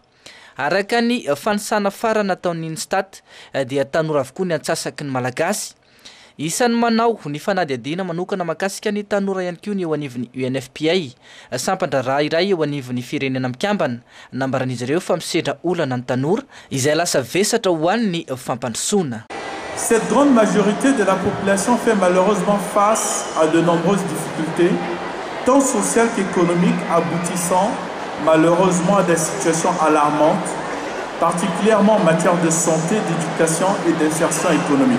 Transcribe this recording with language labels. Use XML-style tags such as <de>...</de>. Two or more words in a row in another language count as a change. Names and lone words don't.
<mg>Araka ny fanisana farana nataon'ny Instat dia tanora avokoa ny antsasaky ny malagasy. Isan'ny manao ny fanadihadiana manokana mahakasika ny tanora ihany koa ny eo anivon'ny UNFPA sampandraraha iray eo anivon'ny firenena mikambana nambaran'izy ireo fa misedra olana ny tanora izay lasa vesatra ho an'ny fampandrosoana.</mg> <fr>Cette grande majorité de la population fait malheureusement face à de nombreuses difficultés, tant sociales qu'économiques, aboutissant malheureusement à des situations alarmantes, particulièrement en matière de santé, d'éducation et d'insertion économique.</fr>